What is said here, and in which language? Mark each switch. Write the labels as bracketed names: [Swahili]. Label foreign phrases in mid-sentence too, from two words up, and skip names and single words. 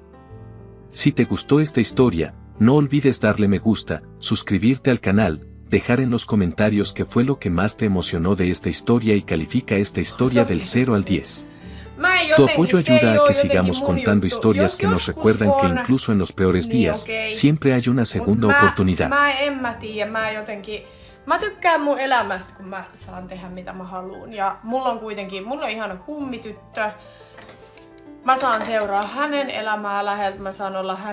[Spanish] Si te gustó esta historia, no olvides darle me gusta, suscribirte al canal, dejar en los comentarios qué fue lo que más te emocionó de esta historia y califica esta historia del 0 al 10. Tu apoyo ayuda a que sigamos contando historias que nos recuerdan que incluso en los peores días, siempre hay una segunda oportunidad. [Finnish] Mä tykkään mun elämästä, kun mä saan tehdä mitä mä haluun. Ja mulla on ihana kummityttö. Mä saan seuraa hänen elämää läheltä, mä saan olla hänen